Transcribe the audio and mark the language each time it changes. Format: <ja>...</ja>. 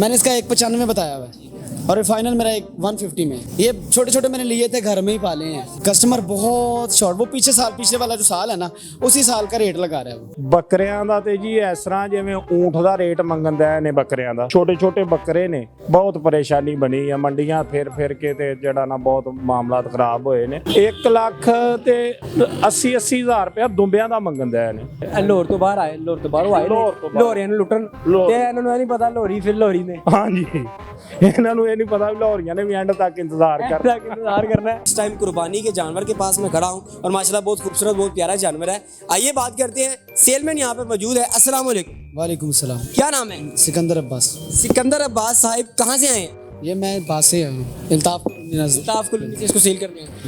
<hi>मैंने इसका 195 बताया हुआ है और ये फाइनल मेरा 150 में। ये छोटे छोटे मैंने लिए थे, घर में ही पाले हैं। कस्टमर बहुत शॉर्ट, वो पिछले वाला जो साल है ना, उसी साल का रेट लगा रहा है वो।</hi> <pa>ਬੱਕਰਿਆਂ ਦਾ ਤੇ ਜੀ ਇਸ ਤਰ੍ਹਾਂ ਜਿਵੇਂ ਊਂਠ ਦਾ ਰੇਟ ਮੰਗਣ ਦਾ ਨੇ ਬੱਕਰਿਆਂ ਦਾ। ਛੋਟੇ ਛੋਟੇ ਬੱਕਰੇ ਨੇ, ਬਹੁਤ ਪਰੇਸ਼ਾਨੀ ਬਣੀ ਆ। ਮੰਡੀਆਂ ਫਿਰ ਕੇ ਤੇ ਜਿਹੜਾ ਨਾ ਬਹੁਤ ਮਾਮਲਾਤ ਖਰਾਬ ਹੋਏ ਨੇ। 1 ਲੱਖ ਤੇ 80 ਹਜ਼ਾਰ ਰੁਪਇਆ ਦੁੰਬਿਆਂ ਦਾ ਮੰਗਣ ਦਾ ਨੇ। ਲਾਹੌਰ ਤੋਂ ਬਾਹਰ ਆਏ, ਲਾਹੌਰ ਤੋਂ ਬਾਹਰੋਂ ਆਏ ਲਾਹੌਰੀਆਂ ਨੂੰ ਲੁੱਟਣ ਤੇ ਇਹਨਾਂ ਨੂੰ ਇਹ ਨਹੀਂ ਪਤਾ ਲਾਹੌਰੀ ਫਿਰ ਲਾਹੌਰੀ ਨੇ। ਹਾਂਜੀ, ਇਹਨਾਂ ਨੂੰ ਇਹ ਨਹੀਂ ਪਤਾ ਲਾਹੌਰੀਆਂ ਨੇ ਵੀ ਐਂਡ ਤੱਕ ਇੰਤਜ਼ਾਰ</pa> <hi>करना है। इस टाइम कुर्बानी के जानवर के पास मैं खड़ा हूँ और माशाल्लाह बहुत खूबसूरत, बहुत प्यारा जानवर है। आइए बात करते हैं। सेलमैन यहाँ पे मौजूद है। अस्सलाम वालेकुम। वालेकुम सलाम। क्या नाम है? सिकंदर अब्बास। सिकंदर अब्बास साहिब कहाँ से आए हैं? ये मैं बात से आया हूँ, इल्ताफ नज़र। तो आपको इसको सेल करने हैं</hi>